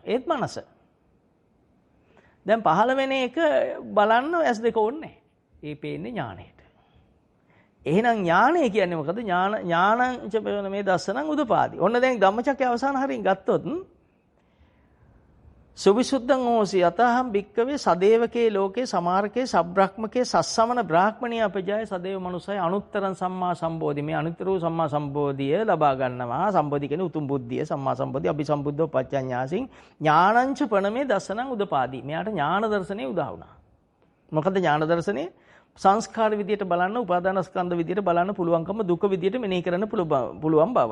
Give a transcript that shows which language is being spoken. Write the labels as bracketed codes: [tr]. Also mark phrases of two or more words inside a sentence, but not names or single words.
[si] ඒත් මනස. දැන් පහළ වෙන එක බලන්න ඇස් දෙක ඕනේ. ඒ පේන්නේ ඥාණයට. එහෙනම් ඥාණය කියන්නේ මොකද? [pi] ඥානංච මේ දස්සනං උදපාදි. [si] ඔන්න දැන් ධම්මචක්කය අවසාන හරින් ගත්තොත් [pi] සුවිසුද්ධං හෝසි අතහම් භික්කවේ සදේවකේ ලෝකේ සමාරකේ සබ්‍රාහ්මකේ සස්සමන බ්‍රාහ්මණී අපජාය සදේව මනුසය අනුත්තරං සම්මා සම්බෝධි. [si] මේ අනුත්තර වූ සම්මා සම්බෝධිය ලබා ගන්නවා. සම්බෝධි කියන්නේ උතුම් බුද්ධිය [pi] සම්මා සම්බෝධි අභිසම්බුද්ධෝ පච්චඤ්ඤාසින් ඥානංච පණමේ දස්සනං උදපාදි. [si] මෙයාට ඥාන දර්ශනේ උදා වුණා. මොකද ඥාන දර්ශනේ සංස්කාර විදියට බලන්න උපාදාන ස්කන්ධ විදියට බලන්න පුළුවන්කම දුක විදියට මෙනෙහි කරන්න පුළුවන් බව.